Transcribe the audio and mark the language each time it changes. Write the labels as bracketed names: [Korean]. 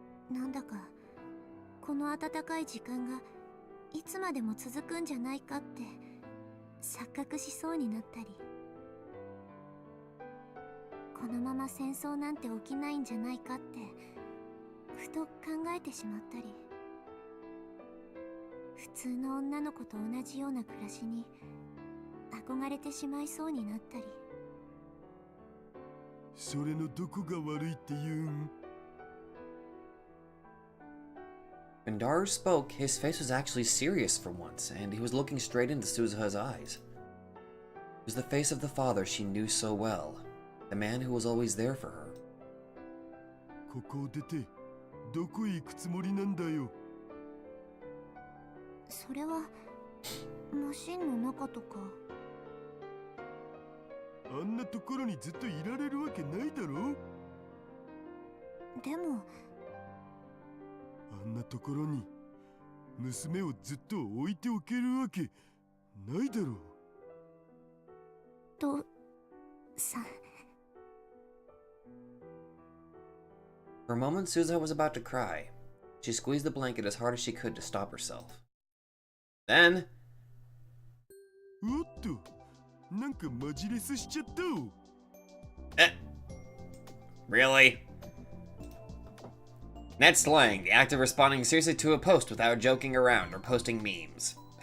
[Japanese] なんだかこの温かい時間がいつまでも続くんじゃないかって錯覚しそうになったり、このまま戦争なんて起きないんじゃないかってふと考えてしまったり、普通の女の子と同じような暮らしに憧れてしまいそうになったり。それのどこが悪いって言うん？ [English] When Daru spoke, his face was actually serious for once, and he was looking straight into Suzuha's eyes. It was the face of the father she knew so well, the man who was always there for her. [Japanese] ここを出てどこへ行くつもりなんだよ。それはマシンの中とか。あんなところにずっといられるわけないだろ。でもあんなところに娘をずっと置いておけるわけないだろう。とさ。 [English] For a moment, Suzuha was about to cry. She squeezed the blanket as hard as she could to stop herself. Then... [Japanese] おっと、なんかマジレスしちゃった。 [English] Eh? Really? Net slang, the act of responding seriously to a post without joking around or posting memes.